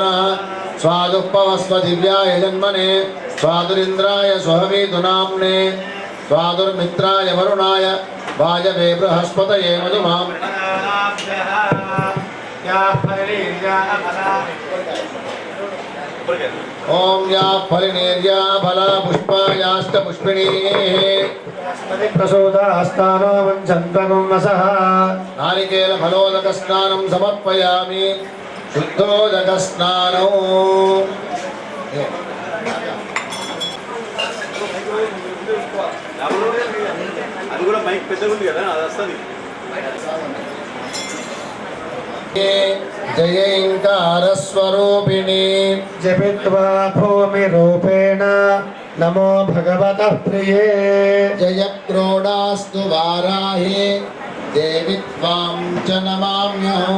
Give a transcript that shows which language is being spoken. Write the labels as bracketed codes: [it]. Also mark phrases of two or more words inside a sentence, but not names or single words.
[sa] नः स्वादुपवस्व दिव्याय जन्मने स्वादुरिन्द्राय स्वहवीतु नाम्ने स्वादुर्मित्राय वरुणाय वायवे बृहस्पतये मधुमां ओम या फलिनेर्या फला पुष्पायाश्च पुष्पिणीः प्रसूतास्तानो वञ्चन्तनं वसः नारिकेल फलोदकस्नानं समर्पयामि शुद्धोदकस्नानौ [te] అది కూడా మైక్ పెద్దగా ఉంది కదా అది వస్తుంది [sa] जयैङ्कारस्वरूपिणी जपित्वा भूमिरूपेण नमो भगवतः प्रिये जयक्रोडास्तु वाराहि देवि त्वां च नमाम्यहं